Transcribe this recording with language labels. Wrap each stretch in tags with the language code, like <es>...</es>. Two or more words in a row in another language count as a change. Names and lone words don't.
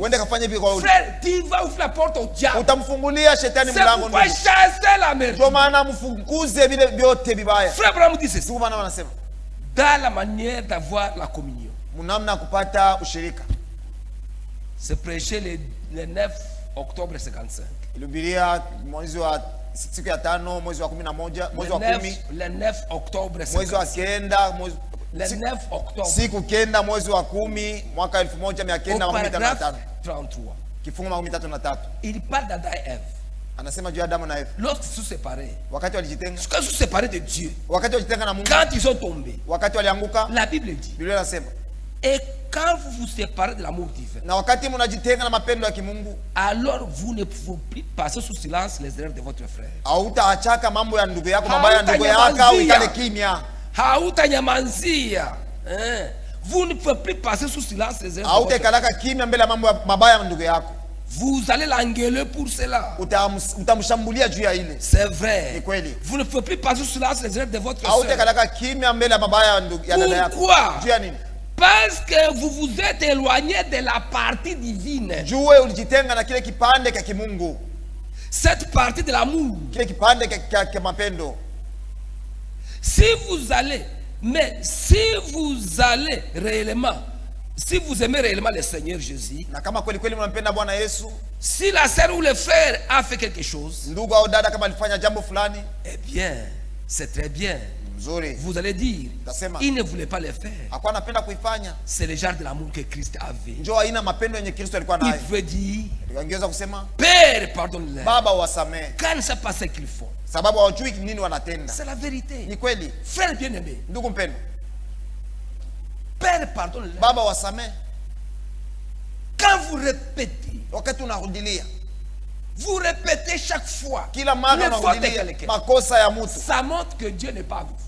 <sw>uende kafanye hivi kwa ule.</sw> <fr>Frère, tu vas ouvrir la porte au diable.</fr> <sw>Utamfungulia shetani</sw> <fr>C'est</fr> <sw>mlango.</sw> <fr>pourquoi chasser la merde.</fr> <sw>Ndio maana mfunguze vile vyote vibaya.</sw> <fr>Frère Branham dit ceci.</fr> <sw>Ndio maana wanasema</sw> <fr>Dans la manière d'avoir la communion,</fr> <sw>mnamna kupata ushirika.</sw> <fr>c'est prêché le 9 octobre 55.</fr> <sw>Ilihubiria mwezi wa siku ya 5 mwezi wa 11 mwezi wa 10</sw> <fr>Le 9 octobre</fr> <sw>mwezi wa 55. 9 mwezi</sw> <fr>Le 9 octobre.</fr> <sw>siku 9 mwezi wa 10 mwaka</sw> <fr>Au 1955. paragraphe 33.</fr> <sw>Kifungu 33.</sw> <fr>Il parle d'Adam et Ève.</fr> <sw>Anasema juu ya Adamu na Eva.</sw> <fr>Lorsqu'ils se sont séparés,</fr> <sw>Wakati walijitenga,</sw> <fr>quand ils se sont séparés de Dieu,</fr> <sw>wakati walijitenga na Mungu,</sw> <fr>quand ils sont tombés,</fr> <sw>wakati walianguka,</sw> <fr>la Bible dit,</fr> <sw>Biblia inasema,</sw> <fr>et quand vous vous séparez de l'amour divin,</fr> <sw>na wakati mnajitenga na mapendo ya kimungu,</sw> <fr>alors vous ne pouvez plus passer sous silence les erreurs de votre frère.</fr> <sw>hautaachaka mambo ya ndugu yako, mabaya ya ndugu yako, Hautanyamazia. ukale kimya. Hautanyamazia.</sw> <fr>Vous ne pouvez plus passer sous silence les erreurs de votre frère.</fr> <sw>Hautaikalaka kimya mbele ya mambo mabaya ya ndugu yako.</sw> <fr>Vous allez l'engueuler pour cela.</fr> <sw>Utamshambulia juu ya ile.</sw> <fr>C'est vrai.</fr> <sw>Ni kweli.</sw> <fr>Vous ne pouvez plus passer sous silence les erreurs de votre soeur.</fr> <sw>Hautaikalaka kimya mbele ya mabaya ya ndugu ya dada yako.</sw> <fr>Pourquoi?</fr> <sw>Juu ya nini?</sw> <fr>Parce que vous vous êtes éloigné de la partie divine.</fr> <sw>Juu ulijitenga na kile kipande cha kimungu.</sw> <fr>Cette partie de l'amour.</fr> <sw>Kile kipande cha mapendo.</sw> <fr>Si vous allez réellement, si vous aimez réellement le Seigneur Jésus,</fr> <sw>Na kama kweli kweli mnampenda Bwana Yesu,</sw> <fr>si la sœur ou le frère a fait quelque chose,</fr> <sw>ndugu au dada kama alifanya jambo fulani,</sw> <fr>eh bien, c'est très bien.</fr> <sw>mzuri.</sw> <fr>Vous allez dire,</fr> <sw>Utasema,</sw> <fr>il ne voulait pas le faire.</fr> <sw>hakuwa anapenda kuifanya.</sw> <fr>C'est le genre de l'amour que Christ avait.</fr> <sw>Njoo aina mapendo yenye Kristo alikuwa</sw> <fr>Il</fr> <sw>nayo.</sw> <fr>veut dire,</fr> <sw>Angeweza kusema,</sw> <fr>Père, pardonne-les.</fr> <sw>Baba wasamee,</sw> <fr>Quand ils ne savent pas ce qu'ils font.</fr> <sw>sababu hawajui nini wanatenda.</sw> <fr>C'est la vérité.</fr> <sw>Ni kweli.</sw> <fr>Frère bien-aimé,</fr> <sw>Ndugu mpendo,</sw> <fr>Père, pardonne-les.</fr> <sw>Baba wasamee.</sw> <fr>Quand vous répétez,</fr> <sw>Wakati unarudilia,</sw> <fr>vous répétez chaque fois</fr> <sw>kila mara</sw> <fr>les fautes de</fr> <sw>unarudilia</sw> <fr>quelqu'un,</fr> <sw>makosa ya mtu,</sw> <fr>ça montre que Dieu n'est pas avec vous.</fr>